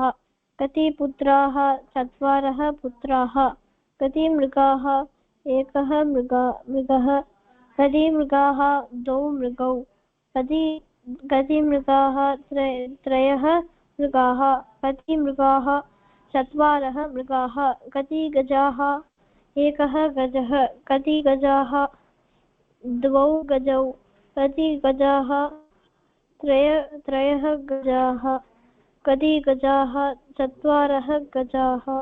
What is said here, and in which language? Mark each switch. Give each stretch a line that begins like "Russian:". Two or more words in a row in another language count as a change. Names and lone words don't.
Sanskrit: கதி புத்ராஹ சத்வாரஹ புத்ராஹ, கதி மிருகாஹ ஏகஹ மிருகः, கதி மிருகாஹ த்வௌ மிருகௌ, கதி மிருகாஹ த்ரயஹ மிருகாः, கதி மிருகாः चत्वारः मृगाः, कति गजाः एकः गजः, कति गजाः द्वौ गजौ, कति गजाः त्रयः गजाः, कति गजाः चत्वारः गजाः.